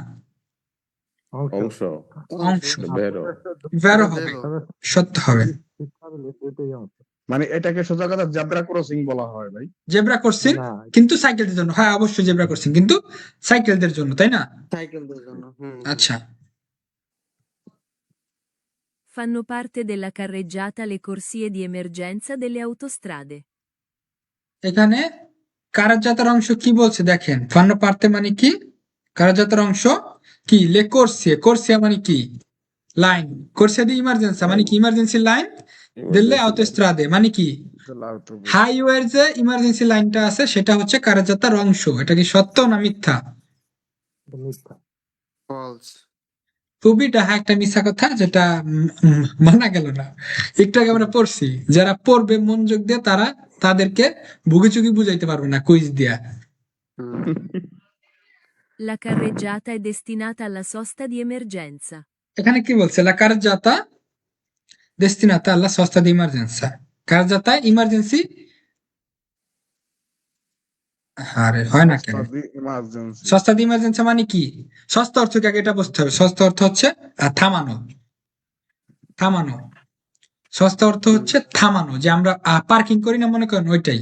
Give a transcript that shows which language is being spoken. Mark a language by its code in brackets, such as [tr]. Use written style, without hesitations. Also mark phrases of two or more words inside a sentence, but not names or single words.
[bn] অংশ অংশ, বেরো ভেরো হবে, সত্য হবে। মানে এটাকে সোজা কথা [en] zebra crossing [bn] বলা হয় ভাই। [en] zebra crossing [bn] কিন্তু সাইকেলদের জন্য, হ্যাঁ অবশ্যই [en] zebra crossing [bn] কিন্তু সাইকেলদের জন্য, তাই না? আচ্ছা, [it] Fanno parte della carreggiata le corsie di emergenza delle autostrade. [bn] এখানে কারাজাতার অংশ কি বলছে দেখেন, [it] fanno parte [bn] মানে কি? কারাজাতার অংশ কি? [it] le corsie, [bn] কোর্সিয়া মানে কি? লাইন, [it] corsia di emergenza [bn] মানে কি? [en] emergency line [it] delle autostrade [bn] মানে কি? হাইওয়ের যে ইমার্জেন্সি লাইনটা আছে সেটা হচ্ছে কারাজাতার অংশ। এটা কি সত্য না মিথ্যা? খুবই ডাহা একটা মিথ্যা কথা, যেটা মানা গেল না। একটু আগে আমরা পড়ছি, যারা পড়বে মনোযোগ দিয়ে তাদেরকে ভুগিচুগি বুঝাইতে পারবে না কুইজ দিয়া। [it] La carreggiata è destinata alla sosta di emergenza. [bn] এখানে কি বলছে? [it] la carreggiata destinata alla sosta di emergenza, [bn] কারজাতা ইমার্জেন্সি। আরে হয় না কেন? ইমার্জেন্সি। [it] sosta di emergenza [bn] মানে কি? সস্তা অর্থ কি আগে এটা বুঝতে হবে। সস্তা অর্থ হচ্ছে থামানো, থামানো। সস্তা অর্থ হচ্ছে থামানো, যে আমরা পার্কিং করি না মনে করেন, ওইটাই।